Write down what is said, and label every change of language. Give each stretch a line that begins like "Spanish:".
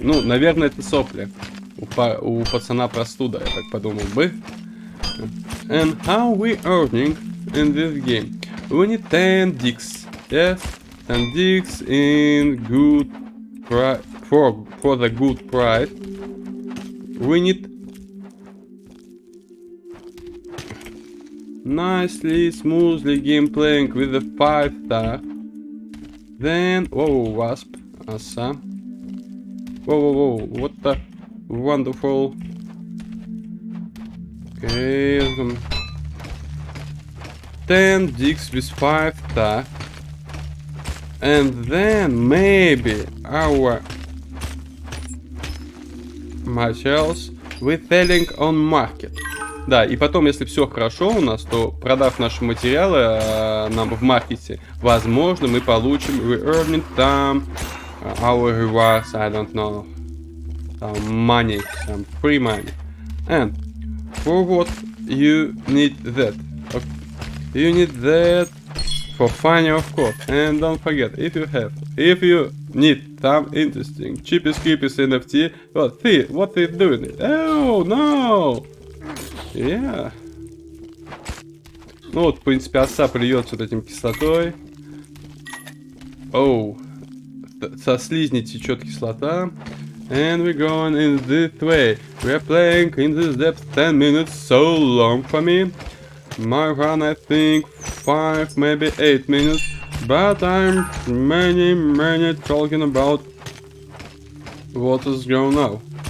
Russian: Ну, наверное, это сопли. У пацана простуда, я так подумал бы.
English: And how we earning in this game? We need 10 dicks. Yes, 10 dicks in good price for the good price. We need nicely, smoothly game playing with the 5-star. Then, whoa, wasp, awesome. Whoa, what the wonderful. Okay, 10 dicks with 5-star. And then maybe our materials we selling on market.
Russian: Да, и потом, если все хорошо у нас, то продав наши материалы нам в маркете, возможно, мы получим
English: we earning some our rewards, I don't know, some money, some free money. And for what you need that? Okay. You need that for fun, of course. And don't forget, if you need some interesting cheapest NFT, well, see what is doing it. Oh no! Yeah.
Russian: Ну вот, в принципе, оса плюется вот этим кислотой. Оу. Со слизни течет кислота.
English: And we're going in this way. We are playing in this depth 10 minutes, so long for me. My run, I think 5, maybe 8 minutes. But I'm many talking about what is going now.